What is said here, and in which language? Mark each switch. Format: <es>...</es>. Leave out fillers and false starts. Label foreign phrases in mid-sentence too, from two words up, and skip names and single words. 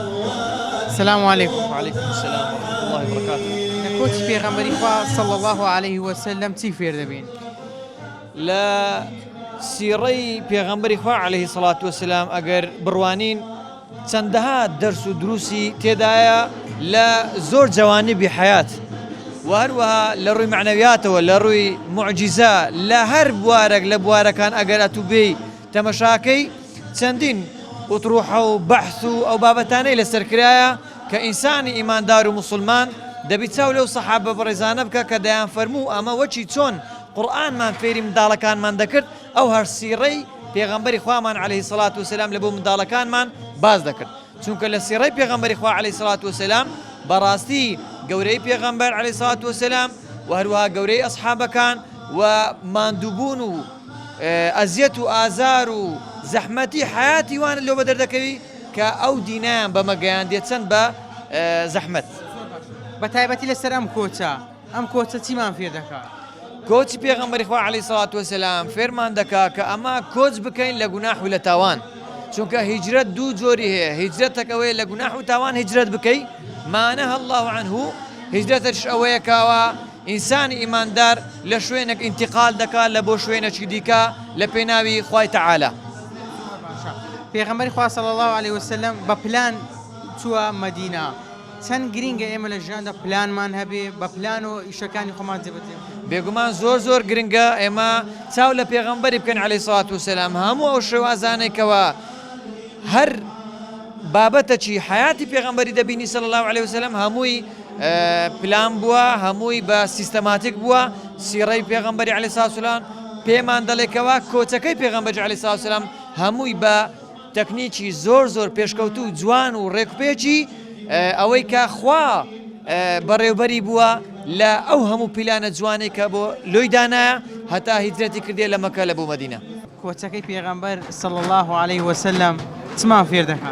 <ar>السلام عليكم. وعليكم السلام ورحمة الله وبركاته.</ar> <ckb>كوتش پێغەمبەری خوا</ckb> <ar>صلى الله عليه وسلم</ar> <ckb>چی فێر دەبین؟ لە سیڕەی پێغەمبەری خوا</ckb> <ar>عليه الصلاة والسلام</ar> <ckb>ئەگەر بڕوانین چەندەها دەرس و دروسی تێدایە لە زۆر جوانبی حیات و هەروەها لە ڕووی معنەویاتەوە لە ڕووی معجزە لە هەر بوارێک لە بوارەکان ئەگەر ئەتوبێی تەمەشاکەی چەندین ئوتروحە و بەحث و ئەو بابەتانەی لەسەرکرایە کە ئینسانی ئیماندار و مسلمان دەبی چاو لەو سەحابە بەڕێزانە بکە کە دەیان فەرموو ئەمە وەچی چۆن قورئانمان فێری منداڵەکانمان دەکرد ئەو هەر سیڕەی پێغەمبەری خوامان</ckb> <ar>عليه الصلاة والسلام</ar> <ckb>لە بۆ منداڵەکانمان باز دەکرد چونکە لە سیڕەی پێغەمبەری خوا</ckb> <ar>عليه الصلاة والسلام</ar> <ckb>بەڕاستی گەورەی پێغەمبەر</ckb> <ar>عليه الصلاة والسلام</ar> <ckb>و هەروەها گەورەی ئەسحابەکان و ماندووبوون و ئەزیەت و ئازار و زەحمەتی حیاتی وانە لەو بە دەردەکەوی کە ئەو دینیان بەمەگەیان دێت چەند بە زەحمەت. بە تایبەتی لەسەر ئەم کۆچە چیمان فێر دەکات؟ کۆچی پێغەمبەری خوا</ckb> <ar>عليه الصلاة والسلام</ar> <ckb>فێرمان دەکا کە ئەمە کۆچ بکەین لە گوناح و لە تاوان چونکە هیجرەت دوو جۆری هەیە هیجرەتەکەوەیە لە گوناح و تاوان هیجرەت بکەی</ckb> <ar>مانەها الله عنه</ar> <ckb>هیجرەتش ئەوەیە کاوە ئینسانی ئیماندار لە شوێنێک ئینتیقال دەکات لە بۆ شوێنێکی دیکە لە پێناوی خوای تەعالە. پێغەمبەری خوا</ckb> <ar>صلی الله عليه وسلم</ar> <ckb>بە پلان چووە مەدینە چەند گرینگە ئێمە لە ژیاندا پلانمان هەبێ بە پلان و ئیشەکانی خۆمان جێبەجێ بێگومان زۆر گرنگە ئێمە چاو لە پێغەمبەری بکەن</ckb> <ar>عليه الصلاة والسلام</ar> <ckb>هەموو ئەو شێوازانێکەوە هەر بابەتەکی حیاتی پێغەمبەری دەبینی</ckb> <ar>صلی الله عليه وسلم</ar> <ckb>هەمووی پلان بووە هەمووی بە سیستەماتیک بووە سیڕەی پێغەمبەری</ckb> <ar>عليه الصلاة والسلام</ar> <ckb>پێمان دەڵێکەوە کۆچەکەی پێغەمبەری</ckb> <ar>عليه الصلاة والسلام</ar> <ckb>هەمووی بە تەکنیکی زۆر پێشکەوتوو جوان و ڕێکوپێکی ئەوەی کە خوا بەڕێوبەری بووە لە ئەو هەموو پیلانە جوانەی کە بۆ لۆی دانایە هەتا هیجرەتی کردێ لە مەکە لە بۆ مەدینە. کۆچەکەی پێغەمبەر</ckb> <ar>صلی الله عليه وسلم</ar> <ckb>چمان فێر دەکات؟</ckb>